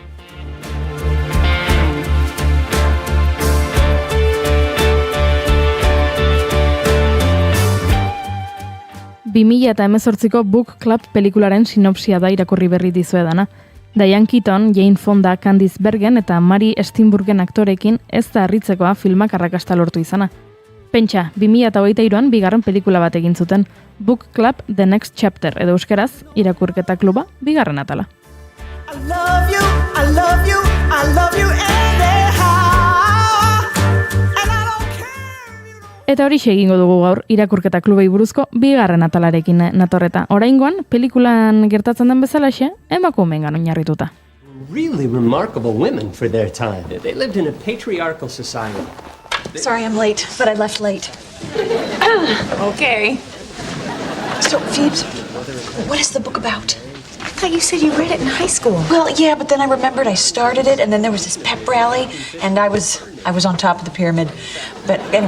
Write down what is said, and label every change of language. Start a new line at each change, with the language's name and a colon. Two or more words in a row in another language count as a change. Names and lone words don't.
Basque: ...2018ko Book Club pelikularen sinopsia da irakurri berri dizuedana. Diane Keaton, Jane Fonda, Candice Bergen eta Mary Steenburgen aktorekin ez da harritzekoa filmak arrakasta lortu izana. Pentsa, 2023an bigarren pelikula bat egin zuten, Book Club The Next Chapter, edo euskeraz, irakurketa kluba bigarren atala.
English: I love you, I love you, I love you anyhow. And I don't care.
Basque: Eta hori egingo dugu gaur irakurketa klubei buruzko bigarren atalarekin natorreta. Oraingoan, pelikulan gertatzen den bezalaxe, emakumeengan oinarrituta.
English: Really remarkable women for their time. They lived in a patriarchal society. Sorry I'm late, but I left late. Okay. So, Phoebes, what is the book about? I thought you said you read it in high school. Well, yeah, but then I remembered I started it, and then there was this pep rally, and I was on top of the pyramid.